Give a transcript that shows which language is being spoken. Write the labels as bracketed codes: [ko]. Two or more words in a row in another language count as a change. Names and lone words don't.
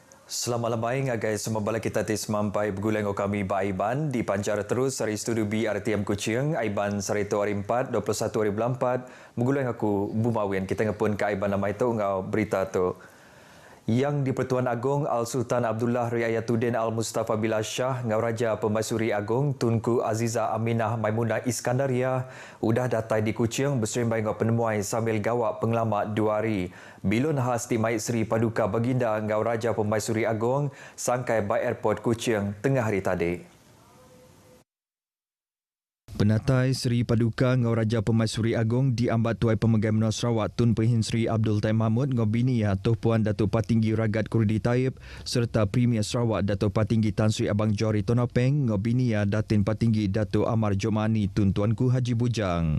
[ms] Selamat malam [iba] guys, semua bala kita mampai bergulang kami Aiban di pancar terus dari studio BRTM Kuching. Aiban Sarito hari 4, 21 hari bulan 4. Bergulang aku Bumawian. Kita ngepun ke Aiban nama itu ngau berita tu. Yang di Pertuan Agong Al-Sultan Abdullah Riayatuddin Al-Mustafa Billah Shah ngau Raja Pemaisuri Agong Tunku Aziza Aminah Maimunah Iskandaria udah datai di Kuching bersembang ngau penemuai sambil gawak pengelamat 2 hari. Bilun khas di Mait Seri Paduka Baginda ngau Raja Pemaisuri Agong sangkai by Airport Kuching tengah hari tadi. Penatai Seri Paduka ngau Raja Pemaisuri Agong diambat Tuai Pemegai Menua Sarawak Tun Pehin Seri Abdul Taim Mahmud ngau bini Tuh Puan Datuk Patinggi Ragat Kurdi Taib serta Premier Sarawak Datuk Patinggi Tan Sri Abang Johari Tonopeng ngau bini Datin Patinggi Datuk Amar Jomani Tun Tuanku Haji Bujang.